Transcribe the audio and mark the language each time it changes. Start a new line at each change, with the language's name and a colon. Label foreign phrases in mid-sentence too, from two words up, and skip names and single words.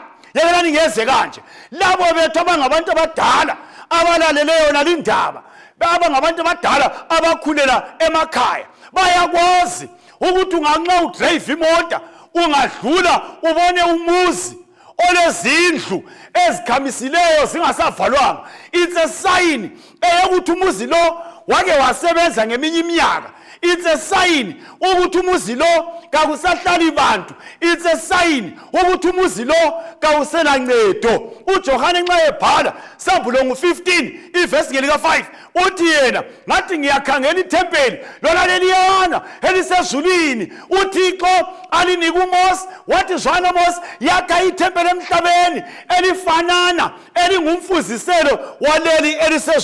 North Ndebele: Yekelani ngeze kanje, labo bethu abangabantu abadala abalaleleyo nalindaba, abangabantu abadala abakhulela emakhaya, bayakwazi ukuthi unganxa udrive imoto ungadlula ubone umuzi olezindlu ezikhamisileyo zingasavalwanga.
English: It's a sign
North Ndebele: eyokuthi umuzi lo wake wasebenza ngeminye iminyaka.
English: It's a sign
North Ndebele: ukuthi umuzi lo kakusahlali bantu.
English: It's a sign
North Ndebele: ukuthi umuzi lo kawusela ncedo. uJohane nxa ebhala Sambulo 15 ivesi ngelika 5 uthi yena ngathi ngiyakhangela ithempeli lona leliyana elisezulwini uThixo alinika uMose wathi zwana Mose yakha ithempeli emhlabeni elifanana elingumfuziselo waleli elisezulwini.